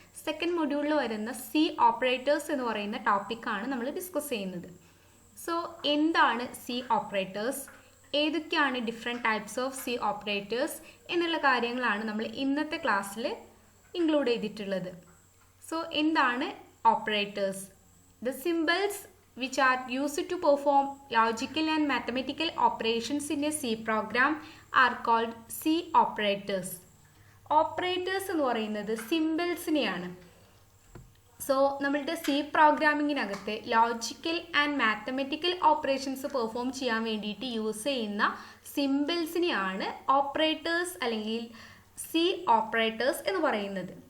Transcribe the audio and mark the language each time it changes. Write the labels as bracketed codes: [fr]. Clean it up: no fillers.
[ml] Second മൊഡ്യൂളിൽ വരുന്ന C operators എന്ന് പറയുന്ന ടോപ്പിക്കാണ് നമ്മൾ ഡിസ്കസ് ചെയ്യുന്നത്. സോ എന്താണ് സി ഓപ്പറേറ്റേഴ്സ്, ഏതൊക്കെയാണ് different types of C operators എന്നുള്ള കാര്യങ്ങളാണ് നമ്മൾ ഇന്നത്തെ ക്ലാസ്സിൽ ഇൻക്ലൂഡ് ചെയ്തിട്ടുള്ളത്. സോ എന്താണ് operators? [en] The symbols which are used to perform logical and mathematical operations in a C program are called C operators. [ml] Operators എന്ന് പറയുന്നത് സിമ്പിൾസിനെയാണ്. സോ നമ്മളുടെ C പ്രോഗ്രാമിങ്ങിനകത്ത് logical and mathematical operations perform ചെയ്യാൻ വേണ്ടിയിട്ട് യൂസ് ചെയ്യുന്ന സിമ്പിൾസിനെയാണ് operators അല്ലെങ്കിൽ C operators എന്ന് പറയുന്നത്.